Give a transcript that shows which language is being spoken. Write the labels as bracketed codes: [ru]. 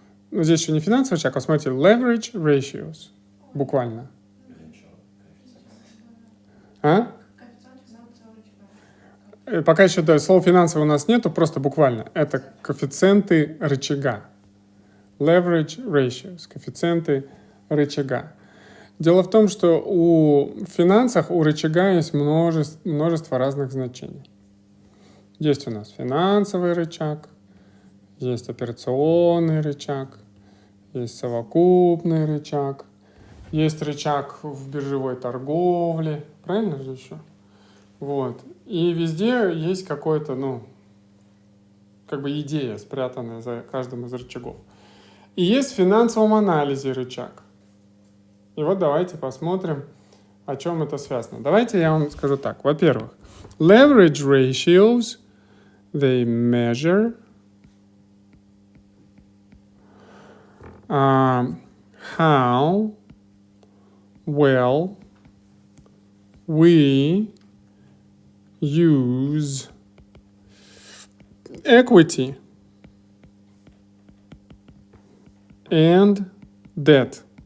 [ru] Ну, здесь еще не финансовый шаг, а смотрите, leverage ratios. Буквально. А? Пока еще слова финансового у нас нету, просто буквально. Это коэффициенты рычага. Leverage ratios, коэффициенты рычага. Дело в том, что в финансах у рычага есть множество разных значений. Есть у нас финансовый рычаг, есть операционный рычаг, есть совокупный рычаг, есть рычаг в биржевой торговле, правильно же еще? Вот. И везде есть какое-то, идея, спрятанная за каждым из рычагов. И есть в финансовом анализе рычаг. И вот давайте посмотрим, о чем это связано. Давайте я вам скажу так. Во-первых, [en] leverage ratios, they measure how well we use equity and debt.